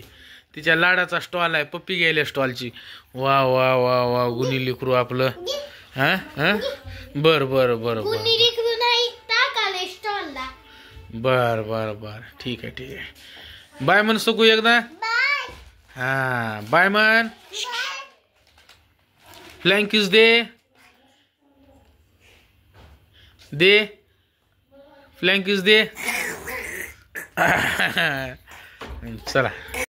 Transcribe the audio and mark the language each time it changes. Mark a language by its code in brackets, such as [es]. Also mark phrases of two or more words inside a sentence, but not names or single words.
[mr] तिच्या लाडाचा स्टॉल आहे पप्पी गेल्या स्टॉलची. वा वा वा वा गुणी लिकरू आपलं. हा हा बर बर बर बर बर बर बर ठीक आहे ठीक आहे. बाय म्हण सकू एकदा. हा बाय म्हण. [en] flank kiss [mr] दे. दे [en] flank kiss [mr] दे. चला